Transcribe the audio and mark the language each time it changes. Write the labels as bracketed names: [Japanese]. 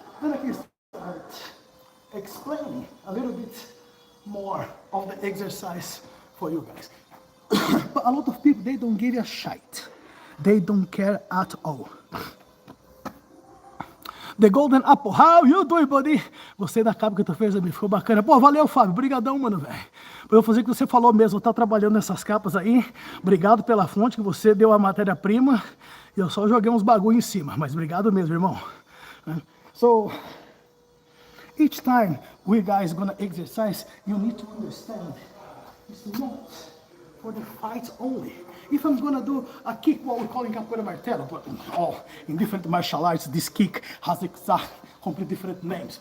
[English] Then I can start explaining a little bit more of the exercise for you guys. But a lot of people, they don't give a shit. They don't care at all. The Golden Apple, how you doing, buddy? [Portuguese] Gostei da capa que tu fez, ficou bacana. Pô, valeu, Fábio. Obrigadão, mano, velho. Por eu fazer o que você falou mesmo, tá trabalhando nessas capas aí. Obrigado pela fonte que você deu a matéria-prima. Eu só joguei uns bagulho em cima, mas obrigado mesmo, irmão. [English] So, each time we guys gonna exercise, you need to understand it's not for the fight only. If I'm gonna do a kick, what we call in Capoeira martelo, but in different martial arts, this kick has exact, completely different names.